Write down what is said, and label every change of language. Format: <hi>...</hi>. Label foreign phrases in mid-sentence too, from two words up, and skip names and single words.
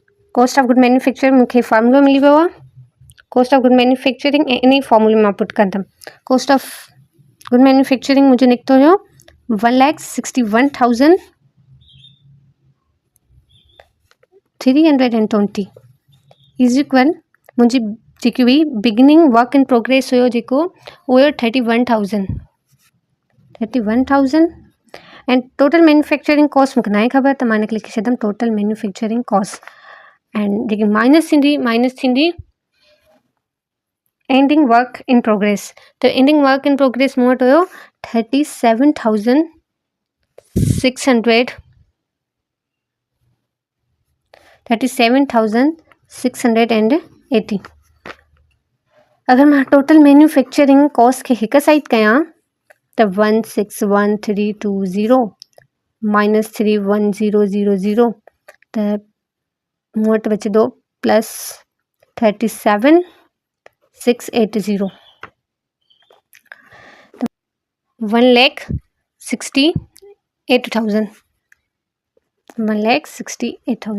<en>cost of good manufacturing</en> <sd>मूंखे फार्मूलो मिली वियो आहे।</sd> <en>cost of good manufacturing</en> <sd>ऐं इन फॉर्मूले मां पुट कंदमि।</sd> <en>cost of good manufacturing</en> <sd>मुंहिंजो निकितो हुयो 1,61,320</sd> <en>is equal</en> <sd>मुंहिंजी जेकी हुई</sd> <en>beginning work in progress</en> <sd>हुयो जेको उहो हुयो 31,000</sd> <en>and total manufacturing cost</en> <sd>मूंखे न आहे ख़बर त मां हिनखे लिखी छॾंदमि</sd> <en>total manufacturing cost and</en> <sd>जेकी माइनस थींदी</sd> <en>ending work in progress.</en> <sd>त</sd> <en>ending work in progress</en> <sd>मूं वटि हुयो 37,680। अगर मां</sd> <en>total manufacturing cost</en> <sd>खे हिकु साइड कयां त 161,320 माइनस 31000 त मूं वटि बचंदो प्लस 37,680 1,68,000 1,68,000।</sd>